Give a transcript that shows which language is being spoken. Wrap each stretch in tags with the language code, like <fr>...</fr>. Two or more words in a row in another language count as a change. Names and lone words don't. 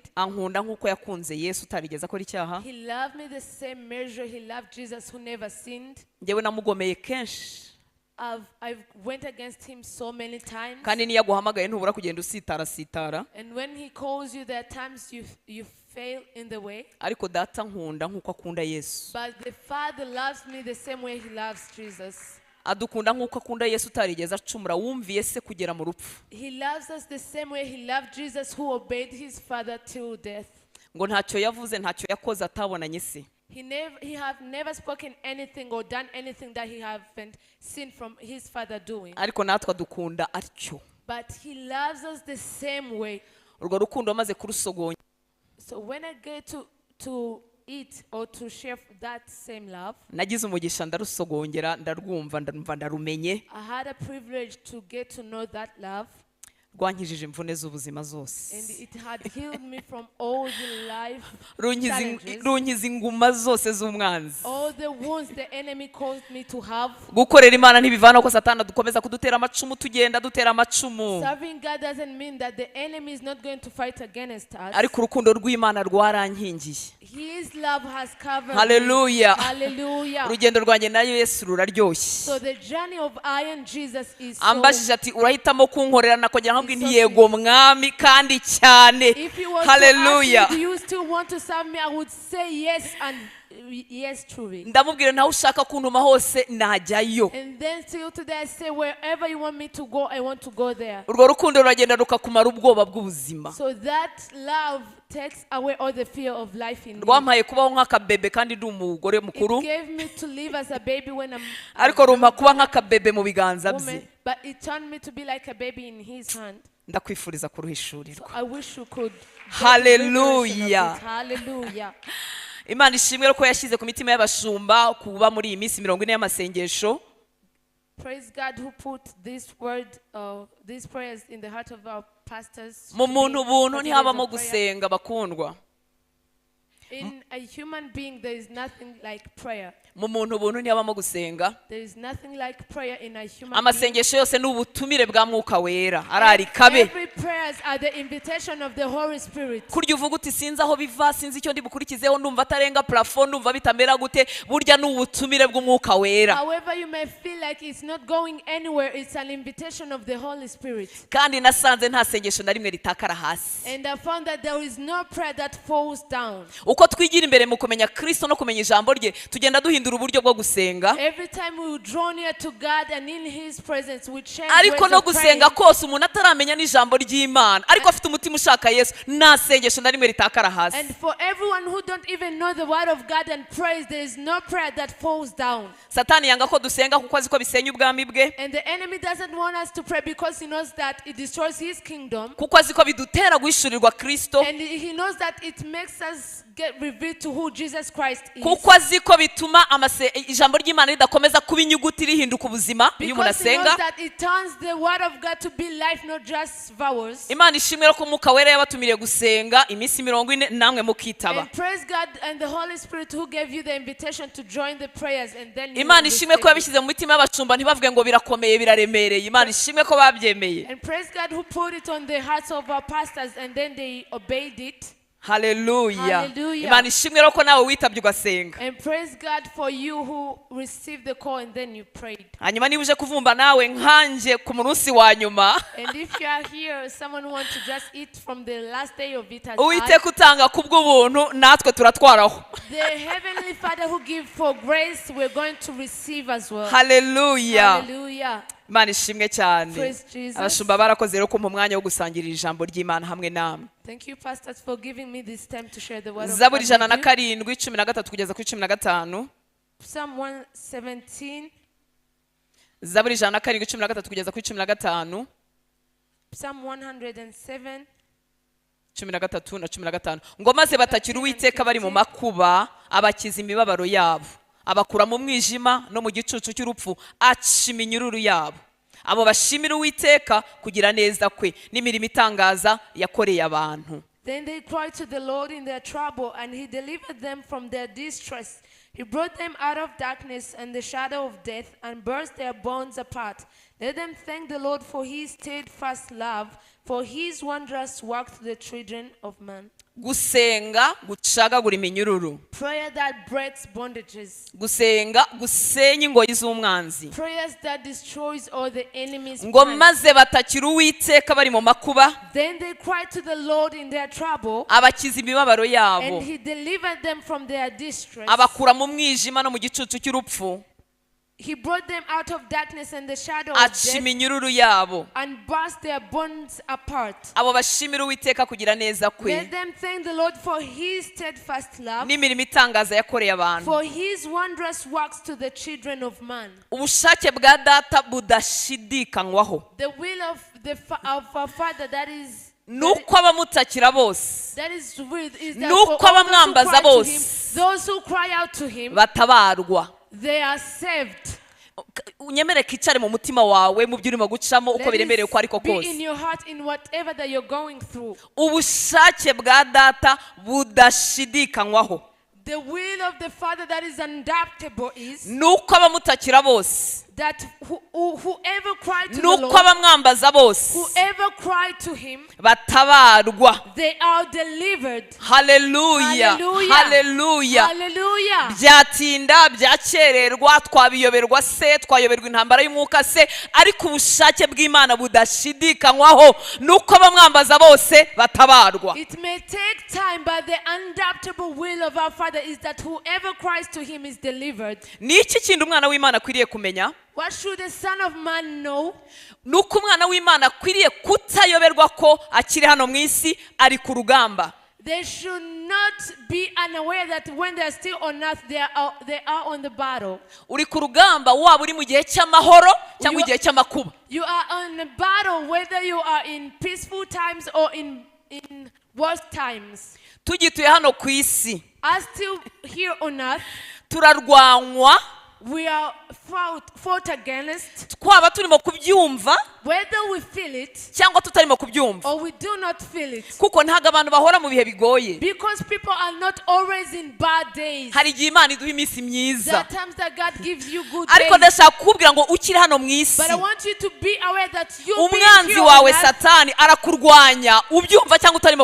<rw>Ankunda nk'uko yakunze Yesu utarigeze akora icyaha.</rw> <en>He loved me the same measure he loved Jesus who never sinned.</en> <rw>Njyewe namugomeye kenshi,</rw> <en>I've went against him so many times.</en> <rw>kandi niyo aguhamagaye ntubura kugenda usitara.</rw> <en>And when he calls you, there are times you fail in the way.</en> <rw>Ariko data nkunda nk'uko akunda Yesu.</rw> <en>But the Father loves me the same way he loves Jesus.</en> <rw>Adukunda nk'uko akunda Yesu utarigeze acumura, wumviye se kugera mu rupfu.</rw> <en>He loves us the same way he loved Jesus who obeyed his Father till death.</en> <rw>Ngo ntacyo yavuze ntacyo yakoze atabonanye se.</rw> <en>He have never spoken anything or done anything that he haven't seen from his Father doing.</en> <rw>Ariko natwe adukunda atyo.</rw> <en>But he loves us the same way.</en> <rw>Urwo rukundo amaze kurusogonya.</rw> <en>So when I get to eat or to share that same love,</en> <rw>Nagize umugisha ndarusogongera, ndarwumva, ndarumenye.</rw> <en>I had a privilege to get to know that love.</en> <rw>Rwankijije imvune z'ubuzima zose.</rw> <en>And it had healed me from all the life challenges,</en> <rw>runkiza inguma zose z'umwanzi.</rw> <en>all the wounds the enemy caused me to have.</en> <rw>Gukorera Imana ntibivana ko Satani dukomeza kudutera amacumu, tugenda dutera amacumu.</rw> <en>Serving God doesn't mean that the enemy is not going to fight against us.</en> <rw>Ariko urukundo rw'Imana rwarankingiye.</rw> <en>His love has covered Hallelujah. me. Hallelujah.</en> <rw>Urugendo rwanjye na Yesu ruraryoshye.</rw> <en>So the journey of I and Jesus is so.</en> <rw>Ambajije ati urahitamo kunkorera nakongera nkabwira nti yego mwami kandi cyane.</rw> <en>If you want Hallelujah. to ask me, do you still want to serve me? I would say yes and yes truly.</en> <rw>Ndamubwira ntaho ushaka kuntuma hose najyayo.</rw> <en>And then still today I say wherever you want me to go, I want to go there.</en> <rw>Urwo rukundo ruragenda rukakumara ubwoba bw'ubuzima.</rw> <en>So that love takes away all the fear of life in me.</en> <rw>Rwampaye kubaho nk'akabebe kandi ndi umugore mukuru.</rw> <en>It gave me to live as a baby when I'm</en> <rw>Ariko rumpa kuba nk'akabebe mu biganza bye.</rw> <en>but it turned me to be like a baby in his hand.</en> <rw>Ndakwifuriza kuruhishurirwa.</rw> <en>I wish you could. Hallelujah. Hallelujah.</en> <rw>Imana ishimwe ko yashyize ku mitima y'abashumba kuba muri iyi minsi 40 y'amasengesho.</rw> <en>Praise God who put this word, these prayers in the heart of our pastors.</en> <rw>Mu muntu buntu ntihabamo gusenga bakundwa.</rw> <en>In a human being, there is nothing like prayer.</en> <rw>Mu muntu buntu ntihabamo gusenga.</rw> <en>There is nothing like prayer in a human being.</en> <rw>Amasengesho yose ni ubutumire bwa Mwuka Wera. Arari kabe.</rw> <en>Every prayers are the invitation of the Holy Spirit.</en> <rw>Kurya uvuga uti sinzi aho biva, sinzi icyo ndi bukurikizeho, ndumva atarenga plafond, ndumva bitamera gute, burya ni ubutumire bw'Umwuka Wera.</rw> <en>However you may feel like it's not going anywhere, it's an invitation of the Holy Spirit.</en> <rw>Kandi nasanze nta sengesho na rimwe ritakara hasi.</rw> <en>And I found that there is no prayer that falls down.</en> <rw>Uko twigira imbere mu kumenya Kristo no kumenya ijambo rye, tugenda duhindura uburyo bwo gusenga.</rw> <en>Every time we draw near to God and in his presence we change</en> <rw>Ariko</rw> <en>ways</en> <rw>no</rw> <en>of</en> <rw>gusenga</rw> <en>praying.</en> <rw>kose umuntu ataramenya n'ijambo ry'Imana, ariko afite umutima ushaka Yesu, nta sengesho na rimwe ritakara hasi.</rw> <en>And for everyone who don't even know the word of God and praise, there is no prayer that falls down.</en> <rw>Satani yanga ko dusenga kuko azi ko bisenya ubwami bwe,</rw> <en>And the enemy doesn't want us to pray because he knows that it destroys his kingdom.</en> <rw>kuko azi ko bidutera guhishurirwa Kristo,</rw> <en>And he knows that it makes us get revealed to who Jesus Christ is.</en> <rw>kuko azi ko bituma ijambo ry'Imana ridakomeza kuba inyuguti rihinduka ubuzima iyo umuntu</rw> <en>Because he knows</en> <rw>asenga.</rw> <en>that it turns the word of God to be life, not just vowels.</en> <rw>Imana ishimwe ko Umwuka Wera yabatumiriye gusenga iminsi 40 namwe mukitaba.</rw> <en>And praise God and the Holy Spirit who gave you the invitation to join the prayers and then you</en> <rw>Imana ishimwe ko</rw> <en>will</en> <rw>yabishyize mu mitima y'abashumba ntibavuge ngo birakomeye biraremereye. Imana ishimwe ko babyemeye.</rw> <en>And praise God who put it on the hearts of our pastors and then they obeyed it. Hallelujah. Hallelujah.</en> <rw>Imana ishimwe ko nawe witabye ugasenga.</rw> <en>And praise God for you who received the call and then you prayed.</en> <rw>Hanyuma niba uje kuvumba nawe nkanje ku munsi wa nyuma,</rw> <en>And if you are here, someone who wants to just eat from the last day of it as</en> <rw>Uwiteka utanga kubw'ubuntu natwe turatwaraho.</rw> <en>the Heavenly Father who gives for grace, we're going to receive as well. Hallelujah. Hallelujah.</en> <rw>Imana ishimwe cyane.</rw> <en>Praise Jesus.</en> <rw>Abashumba barakoze rero kumpa umwanya wo gusangirira ijambo ry'Imana hamwe namwe.</rw> <en>Thank you, pastors, for giving me this time to share the word of</en> <rw>Zaburi</rw> <en>God with you.</en> <rw>107:13 kugeza kuri 15.</rw> <en>Psalm 117.</en> <rw>Zaburi 107:13 kugeza kuri 15.</rw> <en>Psalm 107.</en> <rw>13 na 15. Ngo maze batakira Uwiteka bari mu makuba, abakiza imibabaro yabo. abakura mu mwijima no mu gicucu cy'urupfu, aca iminyururu yabo. Abo bashimira Uwiteka kugira neza kwe n'imirimo itangaza yakoreye abantu.</rw> <en>Then they cried to the Lord in their trouble, and he delivered them from their distress. He brought them out of darkness and the shadow of death, and burst their bonds apart. Let them thank the Lord for his steadfast love, for his wondrous work to the children of man.</en> <rw>Gusenga gucagagura iminyururu.</rw> <en>Prayer that breaks bondages.</en> <rw>Gusenga gusenya ingoyi z'umwanzi.</rw> <en>Prayers that destroys all the enemy's</en> <rw>Ngo</rw> <en>plans.</en> <rw>maze batakira Uwiteka bari mu makuba.</rw> <en>Then they cried to the Lord in their trouble,</en> <rw>Abakiza imibabaro yabo.</rw> <en>and he delivered them from their distress.</en> <rw>Abakura mu mwijima no mu gicucu cy'urupfu.</rw> <en>He brought them out of darkness and the shadow of</en> <rw>Aca</rw> <en>death,</en> <rw>iminyururu yabo.</rw> <en>and burst their bonds apart.</en> <rw>Abo bashimira Uwiteka kugira neza kwe</rw> <en>Let them thank the Lord for his steadfast love,</en> <rw>n'imirimo itangaza yakoreye abantu.</rw> <en>for his wondrous works to the children of man.</en> <rw>Ubushake bwa data budashidikanywaho.</rw> <en>The will of our Father that is</en> <rw>Nuko abamutakira bose</rw> <en>that is with is that</en> <rw>Nuko</rw> <en>for all those who</en> <rw>abamwambaza</rw> <en>cry to him,</en> <rw>bose</rw> <en>those who cry out to him,</en> <rw>batabarwa.</rw> <en>they are saved.</en> <rw>Unyemere kicare mu mutima wawe mu byo urimo gucamo uko</rw> <en>Let</en> <rw>biremereye</rw> <en>it</en> <rw>uko ariko</rw> <en>be in</en> <rw>kose.</rw> <en>your heart in whatever that you're going through.</en> <rw>Ubushake bwa data budashidikanywaho.</rw> <en>The will of the Father that is undoubtable is</en> <rw>Nuko abamutakira bose</rw> <en>that whoever cried to the</en> <rw>nuko</rw> <en>Lord,</en> <rw>abamwambaza bose</rw> <en>whoever cried to him,</en> <rw>batabarwa.</rw> <en>they are delivered.</en> <rw>Haleluya,</rw> <en>Hallelujah.</en> <rw>haleluya.</rw> <en>Hallelujah.</en> <rw>Byatinda byakererwa twabiyoberwa se twayoberwa intambara y'umwuka se, ariko ubushake bw'Imana budashidikanywaho nuko abamwambaza bose batabarwa.</rw> <en>It may take time, but the undoubtable will of our Father is that whoever cries to him is delivered.</en> <rw>Ni iki kindi umwana w'Imana akwiriye kumenya?</rw> <en>What should the Son of Man know?</en> <rw>Nuko umwana w'Imana akwiriye kutayoberwa ko akiri hano mu isi ari ku rugamba.</rw> <en>They should not be unaware that when they are still on earth, they are on the battle.</en> <rw>Uri ku rugamba waba uri mu gihe cy'amahoro cyangwa igihe cy'amakuba.</rw> <en>You are on the battle whether you are in peaceful times or in worst times.</en> <rw>Tugituye hano ku isi</rw> <en>As still here on earth,</en> <rw>turarwanywa,</rw> <en>we are fought against,</en> <rw>twaba turimo kubyumva</rw> <en>whether we feel it</en> <rw>cyangwa tutarimo kubyumva.</rw> <en>or we do not feel it.</en> <rw>Kuko ntago abantu bahora mu bihe bigoye.</rw> <en>Because people are not always in bad days.</en> <rw>Hari igihe Imana iduha iminsi</rw> <en>There</en> <rw>myiza.</rw> <en>are times that God gives you good</en> <rw>Ariko</rw> <en>days.</en> <rw>ndashaka kukubwira ngo ukiri hano mu isi,</rw> <en>But I want you to be aware that you</en> <rw>umwanzi wawe Satani arakurwanya ubyumva cyangwa utarimo</rw>